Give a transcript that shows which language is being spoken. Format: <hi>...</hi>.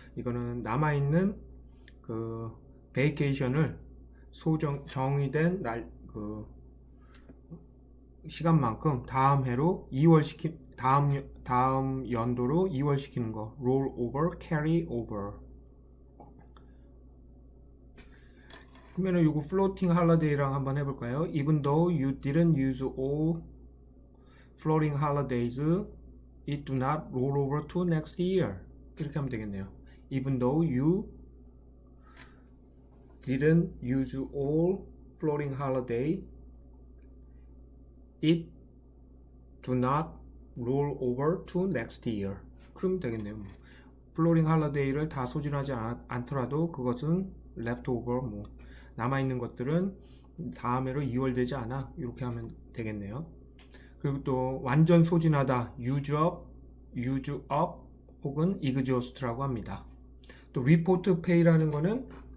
<ko>이거는 남아있는 그 베이케이션을 정의된 시간만큼 다음 해로 2월 다음 연도로 2월 시키는 거, roll over, carry over. 그러면은 요거 floating holiday랑 한번 해볼까요?</ko> <en>Even though you didn't use all floating holidays, it do not roll over to next year.</en> <ko>이렇게 하면 되겠네요.</ko> <en>Even though you didn't use all floating holiday, it do not roll over to next year.</en> <ko>그러면 되겠네요. 플로링 할러데이를 다 소진하지 않더라도 그것은 leftover, 남아있는 것들은 다음 해로 2월 되지 않아. 이렇게 하면 되겠네요. 그리고 또 완전 소진하다, use up 혹은 exhaust라고 합니다. 또 report pay라는 거는</ko>